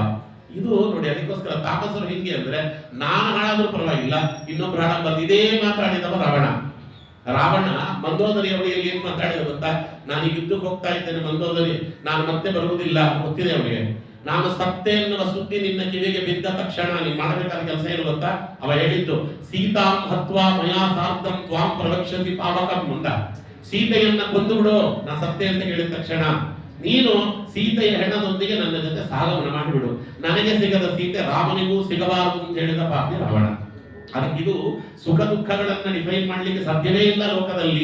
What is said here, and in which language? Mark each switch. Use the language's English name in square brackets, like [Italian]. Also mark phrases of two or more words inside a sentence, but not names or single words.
[Kannada] ಇದು ನೋಡಿ, ಅದಕ್ಕೋಸ್ಕರ ತಾಮಸರು ಹಿಂಗೆ ಅಂದ್ರೆ ನಾನು ಹಾಳಾದ್ರೂ ಪರವಾಗಿಲ್ಲ, ಇನ್ನೊಬ್ರು ಹಾಳಾಗಬಾರ್ದು. ಇದೇ ಮಾತಾಡಿದವ ರಾವಣ. ಮಂದೋದರಿ ಅವರಿಗೆ ಏನ್ ಮಾತಾಡಿದ ಗೊತ್ತಾ? ನಾನು ಈಗ ಯುದ್ಧಕ್ಕೆ ಹೋಗ್ತಾ ಇದ್ದೇನೆ ಮಂದೋದರಿ, ನಾನು ಮತ್ತೆ ಬರುವುದಿಲ್ಲ ಗೊತ್ತಿದೆ ಅವನಿಗೆ. ನಾನು ಸತ್ತೆ ಎನ್ನುವ ಸುದ್ದಿ ನಿನ್ನ ಕಿವಿಗೆ ಬಿದ್ದ ತಕ್ಷಣ ನೀನು ಮಾಡಬೇಕಾದ ಕೆಲಸ ಏನು ಗೊತ್ತಾ? ಅವ ಹೇಳಿದ್ದು, [Sanskrit] ಸೀತಾಂ ಹತ್ವಾ ಮಯಾ ಸಾರ್ಧಂ ತ್ವಾಂ ಪ್ರವಕ್ಷ್ಯತಿ ಪಾವಕಂ ಮುಂದ. [Kannada] ಸೀತೆಯನ್ನ ಕೊಂದು ಬಿಡು ನಾ ಸತ್ತೆ ಅಂತ ಹೇಳಿದ ತಕ್ಷಣ ನೀನು ಸೀತೆಯ ಹೆಣ್ಣದೊಂದಿಗೆ ನನ್ನ ಜೊತೆ ಸಾಗಮನ ಮಾಡಿಬಿಡು. ನನಗೆ ಸಿಗದ ಸೀತೆ ರಾಮನಿಗೂ ಸಿಗಬಾರದು ಅಂತ ಹೇಳಿದ ಪಾಪಿ ರಾವಣ. ಅದಕ್ಕಿದು ಸುಖ ದುಃಖಗಳನ್ನ ಡಿಫೈನ್ ಮಾಡ್ಲಿಕ್ಕೆ ಸಾಧ್ಯವೇ ಇಲ್ಲ ಲೋಕದಲ್ಲಿ.